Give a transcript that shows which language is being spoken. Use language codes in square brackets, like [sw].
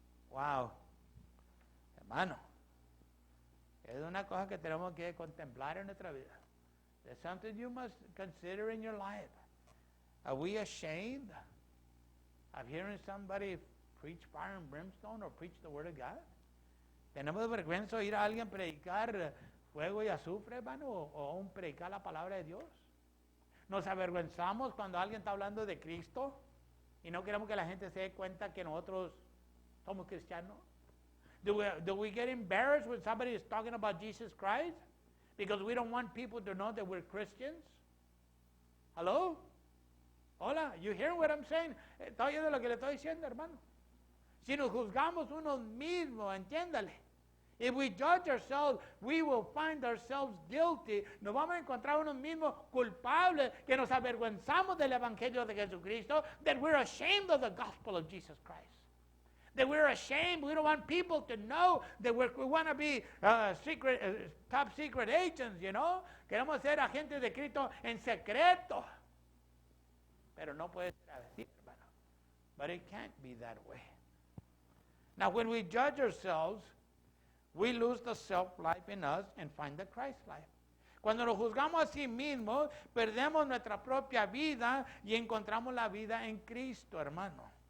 [es] Wow, hermano, es una cosa que tenemos que contemplar en nuestra vida. [en] There's something you must consider in your life. Are we ashamed of hearing somebody preach fire and brimstone or preach the word of God? [es] ¿Tenemos vergüenza oír a alguien predicar fuego y azufre, hermano, o predicar la palabra de Dios? ¿Nos avergüenzamos cuando alguien está hablando de Cristo y no queremos que la gente se dé cuenta que nosotros somos cristianos? [en] Do we get embarrassed when somebody is talking about Jesus Christ because we don't want people to know that we're Christians? Hello? [es] Hola, [en] you hear what I'm saying? [es] ¿Está oyendo lo que le estoy diciendo, hermano? Si nos juzgamos unos mismos, entiéndale. [en] If we judge ourselves, we will find ourselves guilty. [es] Nos vamos a encontrar unos mismos culpables, que nos avergüenzamos del Evangelio de Jesucristo, [en] that we're ashamed of the gospel of Jesus Christ. That we're ashamed. We don't want people to know that we want to be top secret agents, you know. [es] Queremos ser agentes de Cristo en secreto. Pero no puede ser así, hermano. [en] But it can't be that way. Now, when we judge ourselves, we lose the self-life in us and find the Christ life. [es] Cuando nos juzgamos a sí mismos, perdemos nuestra propia vida y encontramos la vida en Cristo, hermano.